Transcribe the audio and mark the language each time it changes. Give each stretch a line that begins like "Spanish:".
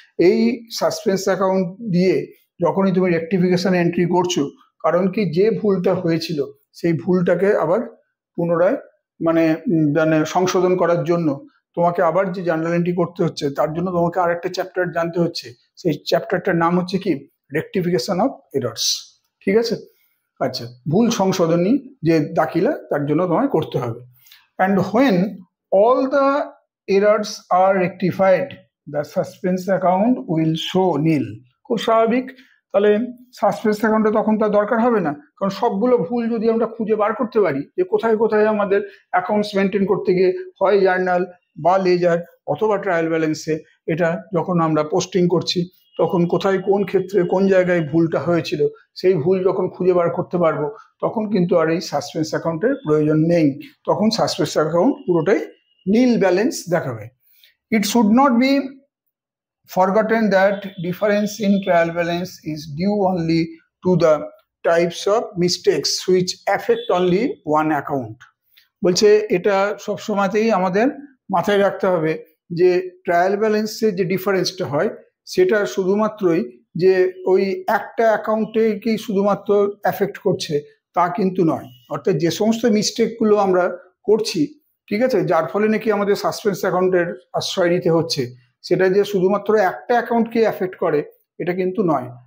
Bangla: এই suspense account দিয়ে যখনই তুমি রেকটিফিকেশন এন্ট্রি করছো, কারণ কি যে ভুলটা হয়েছিল সেই ভুলটাকে আবার পুনরায় মানে সংশোধন করার জন্য তোমাকে আবার যে জার্নাল এন্ট্রি করতে হচ্ছে, তার জন্য তোমাকে আর একটা চ্যাপ্টার জানতে হচ্ছে। সেই চ্যাপ্টারটার নাম হচ্ছে কি রেকটিফিকেশন অফ এরর্স, ঠিক আছে। আচ্ছা, ভুল সংশোধনী যে দাখিলা তার জন্য তোমায় করতে হবে।
English: And when all the errors are rectified, the suspense account will show nil।
Bangla: খুব স্বাভাবিক, তাহলে সাসপেন্স অ্যাকাউন্টে তখন তার দরকার হবে না, কারণ সবগুলো ভুল যদি আমরা খুঁজে বার করতে পারি যে কোথায় কোথায় আমাদের অ্যাকাউন্টস মেনটেন করতে গিয়ে হয় জার্নাল বা লেজার অথবা ট্রায়াল ব্যালেন্সে এটা যখন আমরা পোস্টিং করছি তখন কোথায় কোন ক্ষেত্রে কোন জায়গায় ভুলটা হয়েছিল সেই ভুল যখন খুঁজে বার করতে পারবো তখন কিন্তু আর এই সাসপেন্স অ্যাকাউন্টের প্রয়োজন নেই, তখন সাসপেন্স অ্যাকাউন্ট পুরোটাই নীল ব্যালেন্স দেখাবে।
English: It should not be forgotten that difference in trial balance is due only to the types of mistakes which affect only one account।
Bangla: বলছে এটা সবসময়তেই আমাদের মাথায় রাখতে হবে যে ট্রায়াল ব্যালেন্সের যে ডিফারেন্সটা হয় সেটা শুধুমাত্রই যে ওই একটা অ্যাকাউন্টে কি শুধুমাত্র এফেক্ট করছে তা কিন্তু নয়। অর্থাৎ যে সমস্ত মিস্টেকগুলো আমরা করছি, ঠিক আছে, যার ফলে নাকি আমাদের সাসপেন্স অ্যাকাউন্টের আশ্রয় নিতে হচ্ছে, সেটা যে শুধুমাত্র একটা অ্যাকাউন্টকে এফেক্ট করে এটা কিন্তু নয়।